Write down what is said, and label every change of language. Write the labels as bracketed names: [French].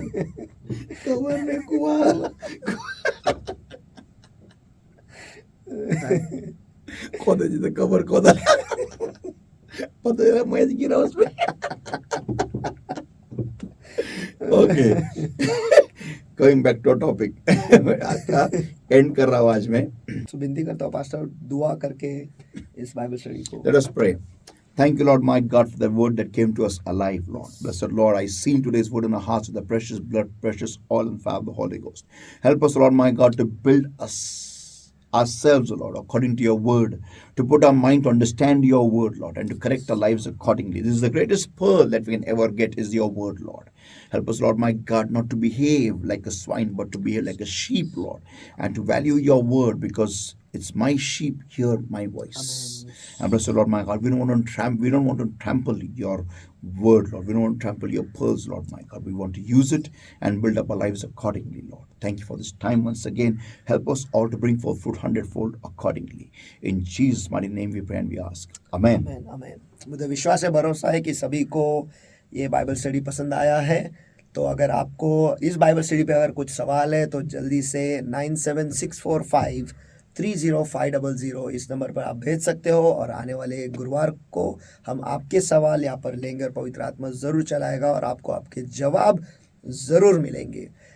[Hindi] Cover में कुआ, खोदा जी तो कबर खोदा, पता है मैं गिरा उसमें। [English] okay, coming back to topic, [Hindi] आपका एंड कर रहा हूँ आज मैं। तो विनती करता हूँ पास्टर, दुआ करके इस बाइबल स्टडी को। [English] Let us pray. Thank you, Lord, my God, for the word that came to us alive, Lord. Blessed Lord, I seal today's word in our hearts with the precious blood, precious oil and fire of the Holy Ghost. Help us, Lord, my God, to build ourselves, Lord, according to your word, to put our mind to understand your word, Lord, and to correct our lives accordingly. This is the greatest pearl that we can ever get, is your word, Lord. Help us, Lord, my God, not to behave like a swine, but to behave like a sheep, Lord, and to value your word, because it's my sheep hear my voice. And bless the Lord, my God, we don't want to trample your word, Lord. We don't want to trample your pearls, Lord, my God. We want to use it and build up our lives accordingly, Lord. Thank you for this time once again. Help us all to bring forth fruit 100-fold accordingly. In Jesus' mighty name we pray and we ask. Amen. [Hindi] आमेन, आमेन। मुझे विश्वास है, भरोसा है कि सभी को ये Bible study पसंद आया है। तो अगर आपको इस बाइबल स्टडी पे अगर कुछ सवाल है तो जल्दी से 9764530500 इस नंबर पर आप भेज सकते हो, और आने वाले गुरुवार को हम आपके सवाल यहाँ पर लेंगे और पवित्र आत्मा ज़रूर चलाएगा और आपको आपके जवाब ज़रूर मिलेंगे।